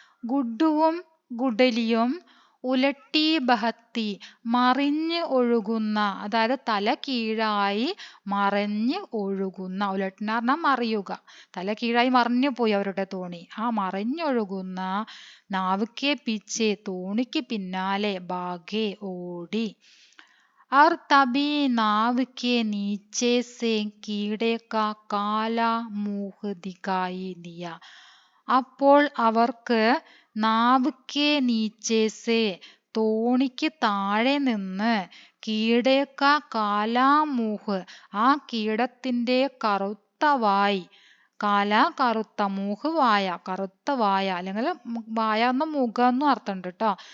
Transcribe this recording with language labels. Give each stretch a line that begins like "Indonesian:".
Malayalam: ഗുഡ്ഡുവും ഗുഡലിയും
Hindi: ഉലട്ടി ബഹത്തി
Malayalam: മറിഞ്ഞ് ഒഴുകുന്ന, അതായത് തല കീഴായി മറിഞ്ഞ് ഒഴുകുന്ന, ഉലട്ടിന പറഞ്ഞാൽ മറിയുക, തല കീഴായി മറിഞ്ഞു പോയി അവരുടെ തോണി, ആ മറിഞ്ഞൊഴുകുന്ന
Hindi: നാവുക്കെ പീച്ചെ
Malayalam: തോണിക്ക് പിന്നാലെ
Hindi: ഭാഗെ
Malayalam: ഓടി.
Hindi: और तभी नाव के नीचे से कीड़े का काला मुंह दिखाई दिया.
Malayalam: അപ്പോൾ അവർക്ക്
Hindi: നാവ് കെ നീച്ചെ സെ
Malayalam: തോണിക്ക് താഴെ നിന്ന്
Hindi: കീടേക്ക കാലാമൂഹ്
Malayalam: ആ കീടത്തിന്റെ കറുത്ത വായ്, കാല കറുത്ത, മൂഹ് വായ, കറുത്ത വായ, അല്ലെങ്കിൽ വായ എന്ന മുഖം എന്നും അർത്ഥമുണ്ട് കേട്ടോ.